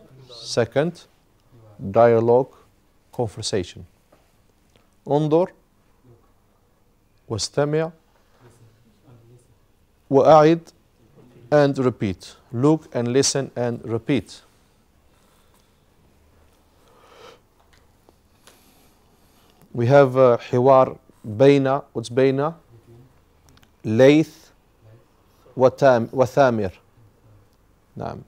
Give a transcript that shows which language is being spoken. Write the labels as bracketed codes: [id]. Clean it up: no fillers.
[en] Second, dialogue, conversation. [ar] انظر واستمع وأعد [en] and repeat. Look and listen and repeat. We have [ar] حوار بين. [en] What's [ar] بين? ليث وثامر. نعم.